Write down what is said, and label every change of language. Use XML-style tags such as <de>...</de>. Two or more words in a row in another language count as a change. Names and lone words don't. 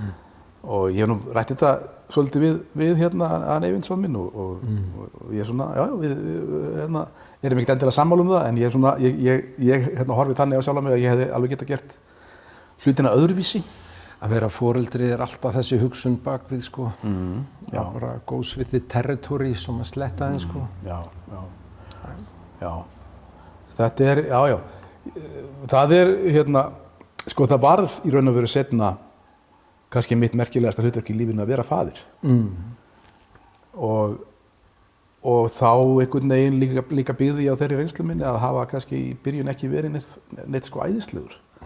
<is>Og ég hef nú rætt þetta svolítið við að Eyvind son minn og ég er svona, við erum ekkert endilega sammála um það, en ég horfi þannig á sjálfan mig að ég hefði alveg getað gert hlutina öðruvísi. Að vera foreldri alltaf þessi hugsun bakvið, sko. Bara</is> <en>goes with the territory,</en> <is>som að sletta þeim, sko. Já. Þetta er, það er, sko það varð í raun og veru seinna kannski mitt merkilegasta hlutverk í lífinu að vera faðir. Og þá einhvern veginn líka byggði ég á þeirri reynslu minni að hafa kannski í byrjun ekki verið neitt sko æðislegur.</is>